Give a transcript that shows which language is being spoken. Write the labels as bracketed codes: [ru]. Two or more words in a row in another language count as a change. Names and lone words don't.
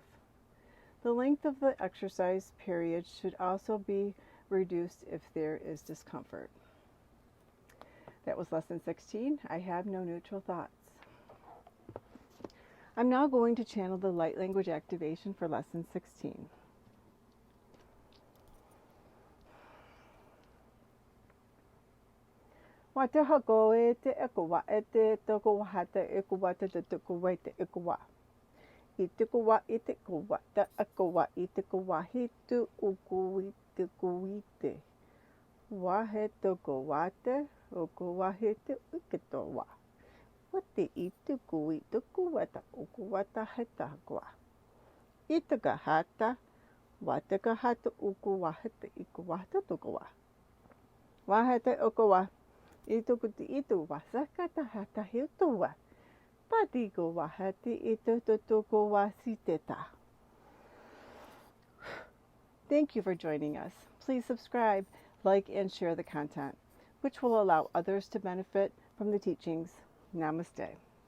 [en] The length of the exercise period should also be reduced if there is discomfort. That was lesson 16. I have no neutral thoughts. I'm now going to channel the light language activation for lesson 16. Wate hako e te ekowa e te toko wahata ekowa te toko te ekowa. I te kowa i te kowa te ekowa i te kowa hitu uku i te kuite. Wahe toko wate uku wahete uketowa. Wate i te kui tuku wata uku wata heta koa. I te kahata wate kahata uku wahete iku wahata tokowa. Wahete okowa. I tuku te itu wasakata hata hiutowa. Patiko wahati ito totoko wasiteta. Thank you for joining us. Please subscribe, like, and share the content, which will allow others to benefit from the teachings. Namaste.